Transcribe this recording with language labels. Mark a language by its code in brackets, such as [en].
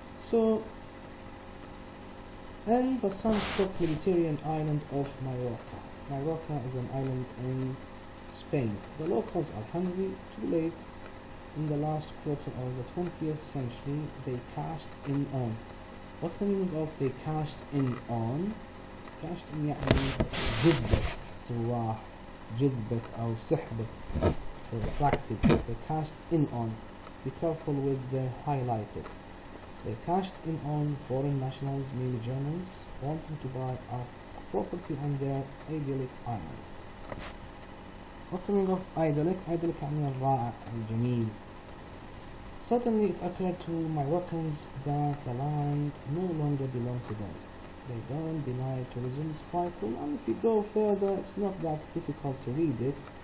[en] So, and the sun-struck Mediterranean island of Majorca. Majorca is an island in Spain. The locals are hungry, too late. in the last quarter of the 20th century they cashed in on. What's the meaning of they cashed in on? [ar] cashed in يعني جذبت السواح، جذبت أو سحبت. [en] So attracted. They cashed in on. Be careful with the highlighted. They cashed in on foreign nationals, mainly Germans, wanting to buy up property on their idyllic island. What's the meaning of idyllic? [ar] Idyllic يعني الرائع الجميل. [en] Suddenly it occurred to Moroccans that the land no longer belonged to them. They don't deny tourism is vital, and if you go further it's not that difficult to read it.